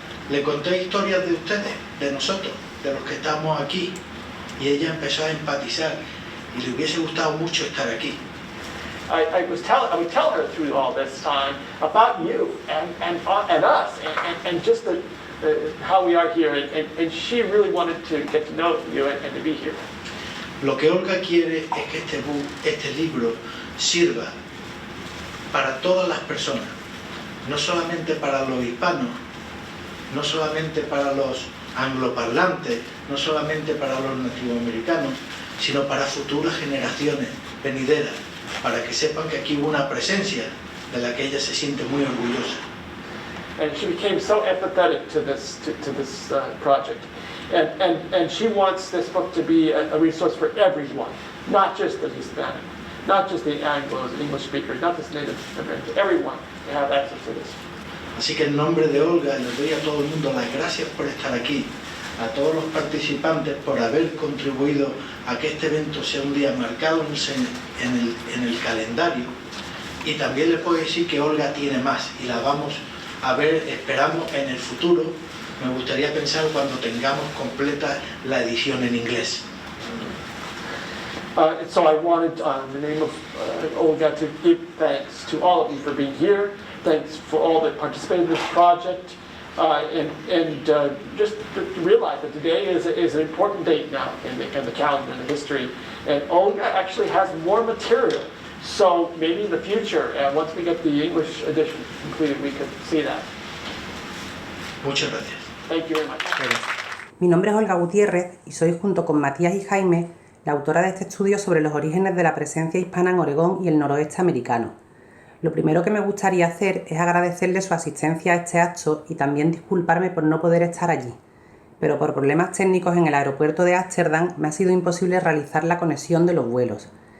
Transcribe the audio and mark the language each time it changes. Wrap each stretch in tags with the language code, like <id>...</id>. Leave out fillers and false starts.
<es>Le conté historias de ustedes, de nosotros, de los que estamos aquí, y ella empezó a empatizar y le hubiese gustado mucho estar aquí.</es> <en>I would tell her through all this time about you and us and just how we are here, and she really wanted to get to know you and to be here.</en> <es>Lo que Olga quiere es que este libro sirva para todas las personas, no solamente para los hispanos, no solamente para los angloparlantes, no solamente para los nativoamericanos, sino para futuras generaciones venideras, para que sepan que aquí hubo una presencia de la que ella se siente muy orgullosa.</es> <en>And she became so empathetic to this project, and she wants this book to be a resource for everyone, not just the Hispanic, not just the Anglos, English speakers, not just Native Americans, everyone to have access to this.</en> <es>Así que en nombre de Olga les doy a todo el mundo las gracias por estar aquí, a todos los participantes por haber contribuido a que este evento sea un día marcado en el calendario, y también les puedo decir que Olga tiene más y la vamos a ver, esperamos en el futuro. Me gustaría pensar cuando tengamos completa la edición en inglés.</es> <en>So I wanted, in the name of Olga, to give thanks to all of you for being here. Thanks for all that participated in this project. And just to realize that today is an important date now in the calendar, in the history. And Olga actually has more material. So maybe in the future, once we get the English edition completed, we could see that.</en> <es>Muchas gracias.</es> <en>Thank you very much.</en> <es>Mi nombre es Olga Gutiérrez y soy, junto con Matías y Jaime, la autora de este estudio sobre los orígenes de la presencia hispana en Oregón y el noroeste americano. Lo primero que me gustaría hacer es agradecerle su asistencia a este acto y también disculparme por no poder estar allí, pero por problemas técnicos en el aeropuerto de Ámsterdam me ha sido imposible realizar la conexión de los vuelos.</es>